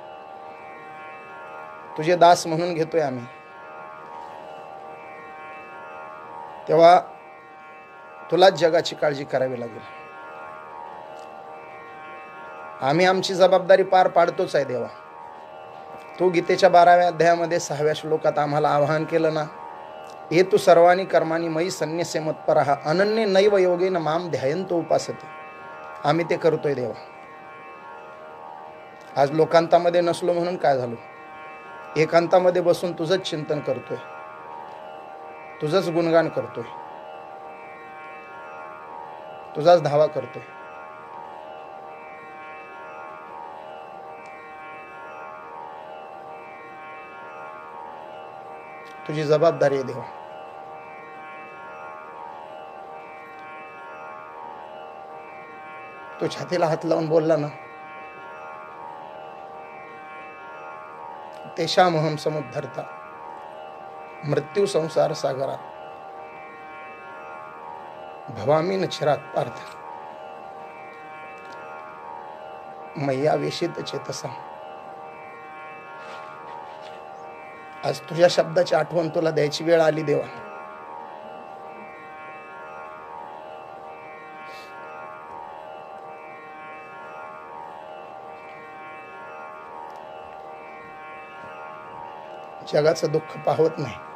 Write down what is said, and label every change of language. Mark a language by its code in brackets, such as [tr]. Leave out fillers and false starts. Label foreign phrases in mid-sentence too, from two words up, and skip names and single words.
[mr] तुझे दास म्हणून घेतोय आम्ही. तेव्हा तुलाच जगाची काळजी करावी लागेल. आम्ही आमची जबाबदारी पार पाडतोच आहे देवा. तू गीतेच्या 12व्या अध्यायामध्ये 6व्या श्लोकात आम्हाला आवाहन केलं ना, हे तू [sa] सर्वानी कर्मानी मयी संन्यस्य मत्परः अनन्य नैव योगेन माम ध्यायन्तो उपासते. [mr] आम्ही ते करतोय देवा. आज लोकांतामध्ये नसलो म्हणून काय झालो, एकांतामध्ये बसून तुझंच चिंतन करतोय, तुझंच गुणगान करतोय, तुझाच धावा करतोय. तुझी जबाबदारी आहे देवा. तू छातीला हात लावून बोलला ना, [sa] तेषामहं समुद्धर्ता मृत्यू संसार सागरात भवामी न चिरात पार्थ मय्या वेशित चेतसा. [mr] आज तुझ्या शब्दाची आठवण तुला द्यायची वेळ आली देवा. जगाचं दुःख पाहत नाही.